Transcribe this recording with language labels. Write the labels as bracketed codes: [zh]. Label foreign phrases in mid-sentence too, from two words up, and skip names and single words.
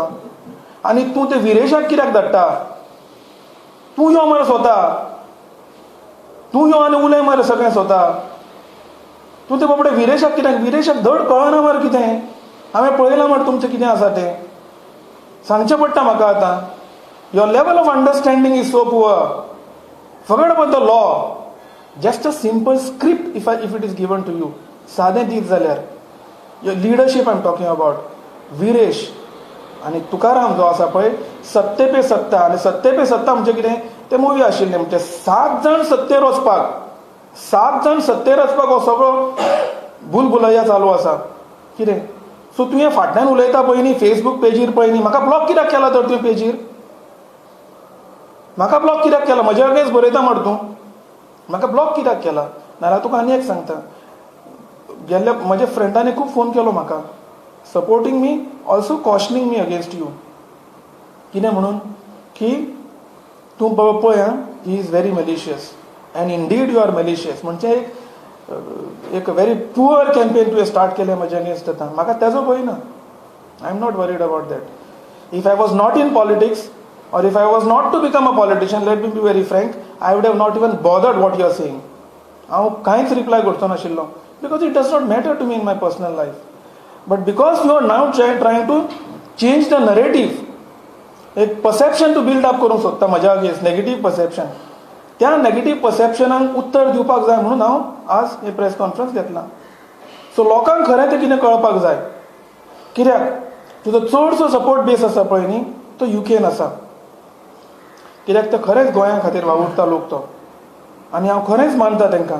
[kok] आनी तूं ते विरेशाक कित्याक धाडटा. तूं यो मरे स्वता तूं यो आनी उलय मरे सगळें स्वता. तूं ते बाबडे विरेशाक कित्याक विरेशाक धड कळना मरे कितें. हांवें पळयलां मरे तुमचें कितें आसा तें सांगचें पडटा म्हाका आतां. [en] your level of understanding is so poor. forget about the law. just a simple script if it is given to you [kok] सादें दीत जाल्यार [en] your leadership I am talking about. [kok] विरेश आनी तुकाराम जो आसा पळय सत्ते पे सत्ता आनी सत्ते पे सत्ता म्हणजे कितें तें मुवी आशिल्लें म्हणजे 7 जाण सत्तेर वचपाक हो सगळो भुलभुलैया चालू आसा कितें सो तुवें फाटल्यान उलयता पळय न्ही फेसबूक पेजीर पळय न्ही, म्हाका ब्लॉक कित्याक केला तर तुवें पेजीर? म्हाका ब्लॉक कित्याक केला? म्हजे अगेन्स्ट बरयता म्हण तूं, म्हाका ब्लॉक कित्याक केला? नाल्यार तुका आनी एक सांगता, गेल्ल्या म्हज्या फ्रेंडांनी खूब फोन केलो म्हाका, [en] supporting me, also cautioning me against you. [kok] कितें म्हणून की तूं पळय [en] he is very malicious and indeed you are malicious. [kok] म्हणजे एक [en] very poor campaign [kok] तुवें स्टार्ट केलें म्हज्या अगेन्स्ट आतां. म्हाका तेजो भंय ना. [en] I am not worried about that. If I was not in politics or if I was not to become a politician, let me be very frank, I would have not even bothered what you are saying. [kok] हांव कांयच रिप्लाय करचो नाशिल्लो, [en] because it does not matter to me in my personal life. But because you are now trying to change the narrative, [kok] एक [en] perception to build up [kok] करूंक सोदता म्हज्या अगेन्स्ट, [en] negative perception, [kok] त्या नेगेटीव परसेप्शनाक उत्तर दिवपाक जाय म्हणून हांव आज हे [en] press conference [kok] घेतला. सो लोकांक खरें तें कितें कळपाक जाय. कित्याक तुजो चडसो [en] support base [kok] आसा पळय न्ही, तो युकेन आसा. कित्याक ते खरेंच गोंया खातीर वावुरता लोक तो, आनी हांव खरेंच मानता तांकां.